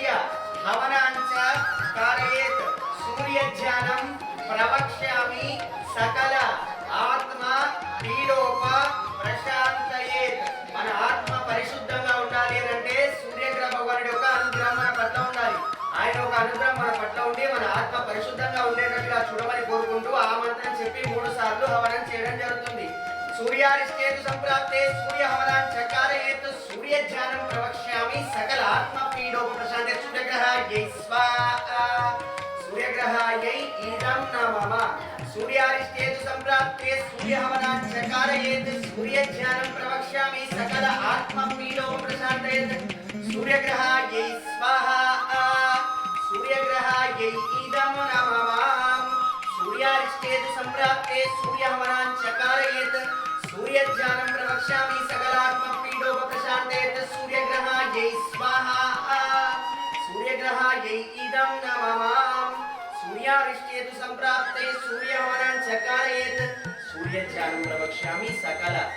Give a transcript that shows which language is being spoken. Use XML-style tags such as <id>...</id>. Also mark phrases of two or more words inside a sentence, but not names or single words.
<sa>हवनाञ्च कारयेत् सूर्यज्ञानं प्रवक्ष्यामि सकल ఆత్మ పీడోప ప్రశాంతయే</sa> <te>మన ఆత్మ పరిశుద్ధంగా ఉండాలి అంటే సూర్యగ్రహ భగవానుడి యొక్క అనుగ్రహం మన పట్ల ఉండాలి ఆయన ఒక అనుగ్రహం మన పట్ల ఉండి మన ఆత్మ పరిశుద్ధంగా ఉండేటట్టుగా చూడమని కోరుకుంటూ ఆ మంత్రం చెప్పి 3 సార్లు హవనం చేయడం జరుగుతుంది</te> <sa>సూర్యారిష్టేతు సంప్రాప్తే సూర్య హవనాం చకారయేత్ సూర్య ధ్యానం ప్రవక్ష్యామి సకల ఆత్మ పీడోప ప్రశాంతే సూర్యగ్రహాయై స్వాహా सूर्यग्रहायै इदं नमः सूर्यारिष्टेतु संप्राप्ते सूर्यहवनां चकारयेत् सूर्यध्यानं प्रवक्ष्यामि सकल आत्मपीडोपप्रशान्तयेत् सूर्यग्रहायै स्वाहा सूर्यग्रहायै इदं नमः सूर्यारिष्टेतु संप्राप्ते सूर्यहवनां चकारयेत् सूर्यध्यानं प्रवक्ष्यामि सकल आत्मपीडोपप्रशान्तयेत् सूर्यग्रहायै स्वाहा सूर्यग्रहायै इदं नमः सूर्यारिष्टेतु संप्राप्ते सूर्यहवनां चकारयेत् सूर्यध्यानं प्रवक्ष्यामि सकल</sa>